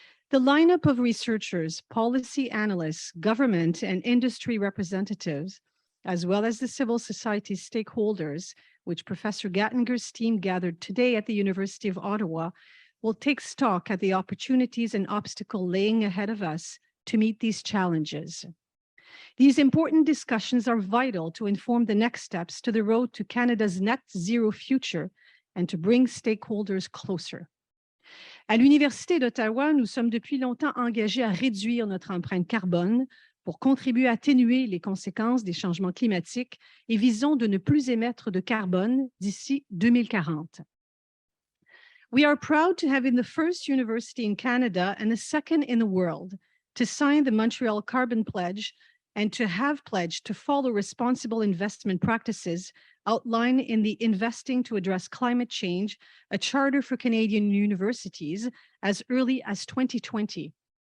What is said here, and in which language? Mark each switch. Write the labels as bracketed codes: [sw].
[en] The lineup of researchers, policy analysts, government and industry representatives, as well as the civil society stakeholders, which Professor Gattinger's team gathered today at the University of Ottawa, will take stock at the opportunities and obstacles laying ahead of us to meet these challenges. These important discussions are vital to inform the next steps to the road to Canada's net zero future and to bring stakeholders closer. [fr] À l'Université d'Ottawa, nous sommes depuis longtemps engagés à réduire notre empreinte carbone pour contribuer à atténuer les conséquences des changements climatiques et visons de ne plus émettre de carbone d'ici 2040. [en] We are proud to have been the first university in Canada and the second in the world to sign the Montreal Carbon Pledge and to have pledged to follow responsible investment practices outlined in the Investing to Address Climate Change, a charter for Canadian universities, as early as 2020.